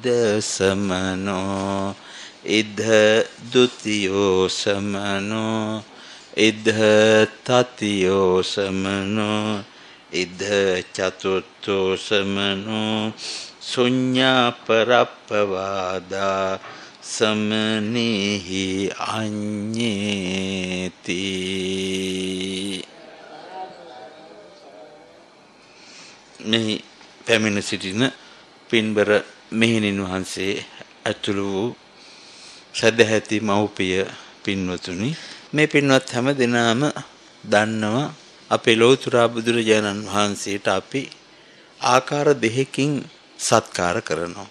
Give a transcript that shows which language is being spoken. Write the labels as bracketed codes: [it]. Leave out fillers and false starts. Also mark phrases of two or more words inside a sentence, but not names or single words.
[pi] සමනෝ ඉද ဒ ුතියෝ සමනෝ ඉද තතියෝ සමනෝ ඉද චතුර්ථෝ සමනෝ ශුඤ්ඤා පරප්පවාදා සමනීහි අඤ්ඤේති. [si] මෙහි පැමිණ සිටින පින්බර මෙහෙණින් වහන්සේ ඇතුළු වූ සදැහැති මව්පිය පින්වතුනි, මේ පින්වත් හැම දෙනාම දන්නවා අපේ ලෞතර බුදුරජාණන් වහන්සේට අපි ආකාර දෙකකින් සත්කාර කරනවා.